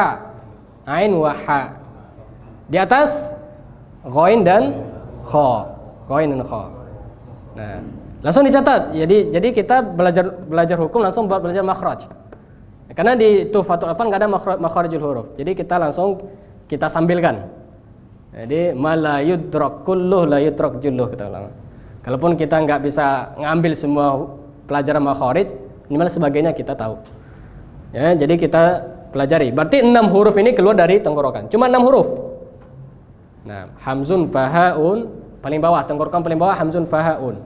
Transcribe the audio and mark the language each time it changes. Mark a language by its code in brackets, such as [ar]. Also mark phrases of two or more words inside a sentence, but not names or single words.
[ar] عين وحاء. [id] Di atas ghain dan kha. Ghain dan kha. Nah, langsung dicatat. Jadi kita belajar hukum langsung buat belajar makhraj. Karena di Tuhfatul Atfal enggak ada makharijul huruf. Jadi kita langsung kita sambilkan. [ar] Jadi ما لا يدرك كله لا يدرك جله, [id] kata ulama. Kalaupun kita enggak bisa ngambil semua pelajaran makharij, minimal sebagainya kita tahu. Ya, jadi kita pelajari. Berarti 6 huruf ini keluar dari tenggorokan. Cuma 6 huruf. Nah, [ar] همز فهاء [id] paling bawah, tenggorokan paling bawah [ar] همز فهاء.